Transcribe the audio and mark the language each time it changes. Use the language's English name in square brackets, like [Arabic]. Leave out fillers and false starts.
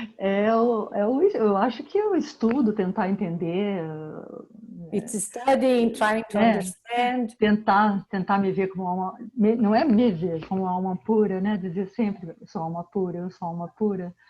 [Portuguese] Eu acho que eu estudo, tentar entender. [English] It's studying, trying to understand. [Portuguese] Tentar me ver como alma. Não é me ver como alma pura, né? Dizer sempre, eu sou alma pura, eu sou alma pura.